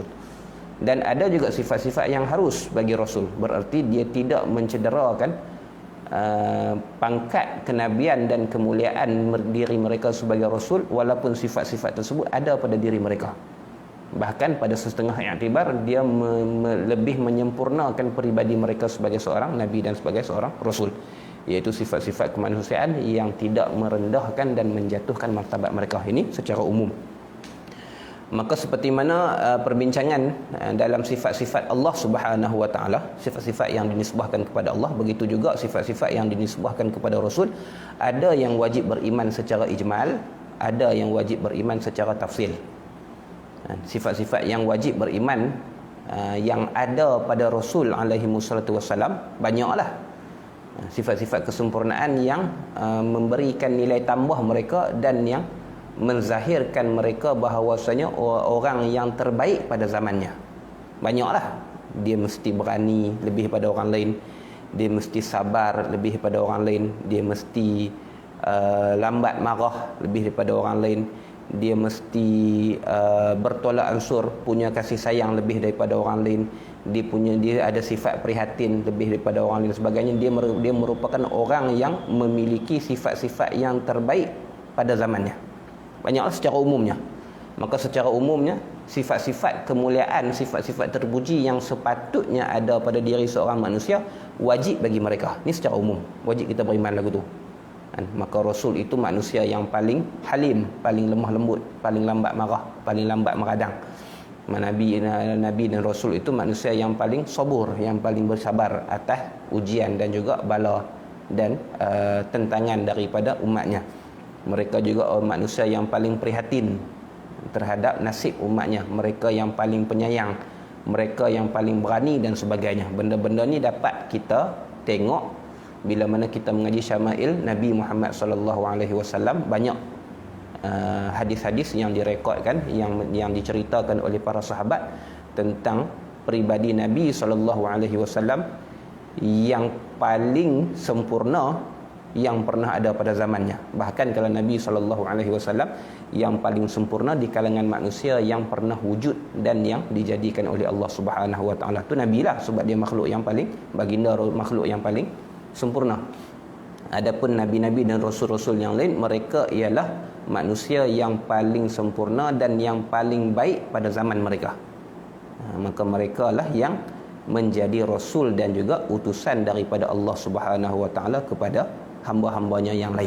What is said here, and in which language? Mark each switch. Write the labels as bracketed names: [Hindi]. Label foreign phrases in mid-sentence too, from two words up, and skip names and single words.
[Malay] Dan ada juga sifat-sifat yang harus bagi Rasul, bererti dia tidak mencederakan pangkat kenabian dan kemuliaan diri mereka sebagai Rasul, walaupun sifat-sifat tersebut ada pada diri mereka. Bahkan pada setengah iktibar dia lebih menyempurnakan peribadi mereka sebagai seorang Nabi dan sebagai seorang Rasul, iaitu sifat-sifat kemanusiaan yang tidak merendahkan dan menjatuhkan martabat mereka. Ini secara umum. Maka seperti mana perbincangan dalam sifat-sifat [Arabic] الله سبحانه وتعالى, [Malay] sifat-sifat yang dinisbahkan kepada Allah, begitu juga sifat-sifat yang dinisbahkan kepada Rasul. Ada yang wajib beriman secara ijmal, ada yang wajib beriman secara tafsil. Sifat-sifat yang wajib beriman yang ada pada Rasul [Arabic] عليه الصلاة والسلام [Malay] banyaklah. Sifat-sifat kesempurnaan yang memberikan nilai tambah mereka dan yang menzahirkan mereka bahawasanya orang yang terbaik pada zamannya. Banyaklah. Dia mesti berani lebih pada orang lain, dia mesti sabar lebih daripada orang lain, dia mesti lambat marah lebih daripada orang lain, dia mesti bertolak ansur, punya kasih sayang lebih daripada orang lain, dia ada sifat prihatin lebih daripada orang lain sebagainya. Dia merupakan orang yang memiliki sifat-sifat yang terbaik pada zamannya. Banyaklah secara umumnya. Maka secara umumnya sifat-sifat kemuliaan, sifat-sifat terpuji yang sepatutnya ada pada diri seorang manusia wajib bagi mereka. Ini secara umum wajib kita beriman lagu tu. Maka Rasul itu manusia yang paling halim, paling lemah lembut, paling lambat marah, paling lambat meradang. Nabi dan Rasul itu manusia yang paling sabur, yang paling bersabar atas ujian dan juga bala dan tentangan daripada umatnya. Mereka juga manusia yang paling prihatin terhadap nasib umatnya. Mereka yang paling penyayang, mereka yang paling berani dan sebagainya. Benda-benda ni dapat kita tengok bila mana kita mengaji syama'il Nabi Muhammad [Arabic] صلى الله عليه وسلم. [Malay] Banyak hadis-hadis yang direkodkan, yang diceritakan oleh para sahabat tentang peribadi Nabi [Arabic] صلى الله عليه وسلم [Malay] yang paling sempurna yang pernah ada pada zamannya. Bahkan kalau Nabi SAW yang paling sempurna di kalangan manusia yang pernah wujud dan yang dijadikan oleh [Arabic] الله سبحانه وتعالى. [Malay] Tu Nabi lah, sebab dia makhluk yang paling, baginda makhluk yang paling sempurna. Adapun Nabi-Nabi dan Rasul-Rasul yang lain, mereka ialah manusia yang paling sempurna dan yang paling baik pada zaman mereka. Maka mereka lah yang menjadi Rasul dan juga utusan daripada [Arabic] الله سبحانه وتعالى [Malay] kepada hamba-hambanya yang lain.